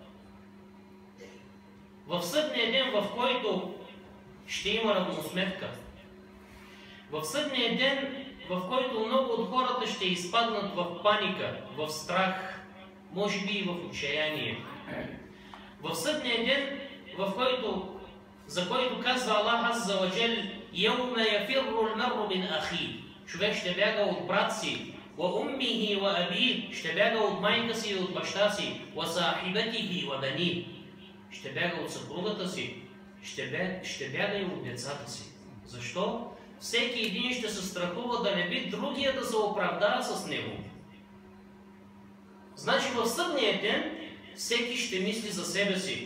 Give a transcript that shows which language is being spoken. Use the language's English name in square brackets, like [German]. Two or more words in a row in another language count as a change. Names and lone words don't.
[Bulgarian] В съдния ден, в който ще има равносметка. В съдния ден, в който много от хората ще изпаднат в паника, в страх, може би и в отчаяние. В съдния ден, за който казва Аллах [Arabic] عز وجل: „يوم يفر المرء من أخيه“. [Bulgarian] Човек ще бяга от брат си, [Arabic] وأمه وأبيه, [Bulgarian] ще бяга от майка си и от баща си, [Arabic] وصاحبته وبنيه, [Bulgarian] ще бяга от съпругата си, ще бяга и от децата си. Защо? Всеки един ще се страхува да не би другия да се оправдава с него. Значи в съдния ден всеки ще мисли за себе си.